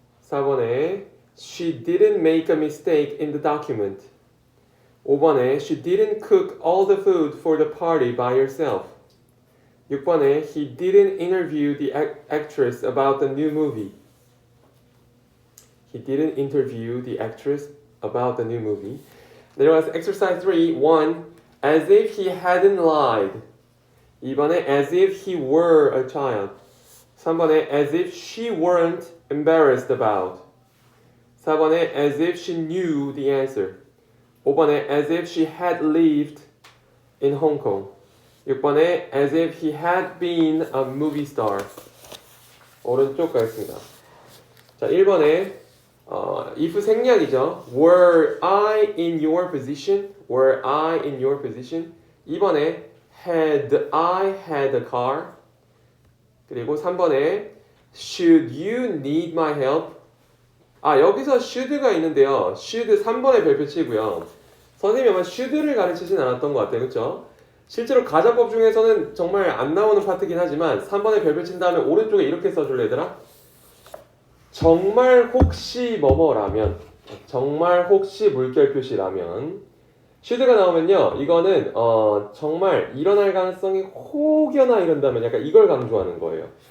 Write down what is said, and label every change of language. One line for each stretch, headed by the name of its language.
Korean: 4번에
English: she didn't make a mistake in the document.
Korean: 5번에
English: she didn't cook all the food for the party by herself.
Korean: 6번에
English: he didn't interview the actress about the new movie. He didn't interview the actress about the new movie.
Korean: 내려가서
English: exercise 3, 1. As if he hadn't lied.
Korean: 2번에
English: as if he were a child.
Korean: 3번에
English: as if she weren't embarrassed about.
Korean: 4번에
English: as if she knew the answer.
Korean: 5번에
English: as if she had lived in Hong Kong.
Korean: 6번에
English: as if he had been a movie star.
Korean: 오른쪽 가겠습니다. 자, 1번에 if 생략이죠.
English: Were I in your position? Were I in your position?
Korean: 2번에
English: had I had a car?
Korean: 그리고 3번에
English: should you need my help?
Korean: 여기서 should가 있는데요. should 3번에 별표 치고요. 선생님이 아마 should를 가르치진 않았던 것 같아요. 그렇죠? 실제로 가정법 중에서는 정말 안 나오는 파트긴 하지만 3번에 별표 친 다음에 오른쪽에 이렇게 써줄래 얘들아? 정말 혹시 뭐뭐라면, 정말 혹시 물결 표시라면 should가 나오면요, 이거는 정말 일어날 가능성이 혹여나 이런다면 약간 이걸 강조하는 거예요.